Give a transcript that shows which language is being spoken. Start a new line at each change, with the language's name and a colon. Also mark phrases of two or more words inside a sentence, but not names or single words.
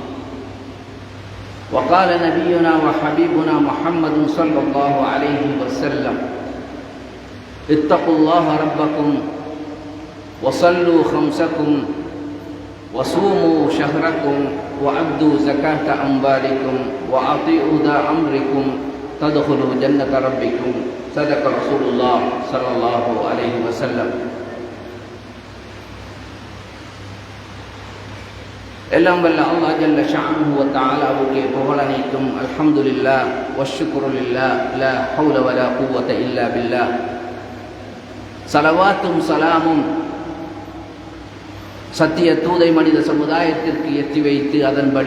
Arabic: وقال نبينا وحبيبنا محمد صلى الله عليه وسلم: اتقوا الله ربكم وصلوا خمسكم وصوموا شهركم وأدوا زكاة أموالكم وأطيعوا ذا أمركم تدخلوا جنة ربكم. صدق رسول الله صلى الله عليه وسلم.
Tamil: எல்லாம் வல்ல அல்லாஹ்
Arabic: جل شأنه وتعالى
Tamil: புகழ் அனைத்தும்.
Arabic: الحمد لله والشكر لله لا حول ولا قوة إلا بالله.
Tamil: ஸலவாத்தும் ஸலாமும் சத்திய தூதை மனித சமுதாயத்திற்கு எத்தி வைத்து அதன்படி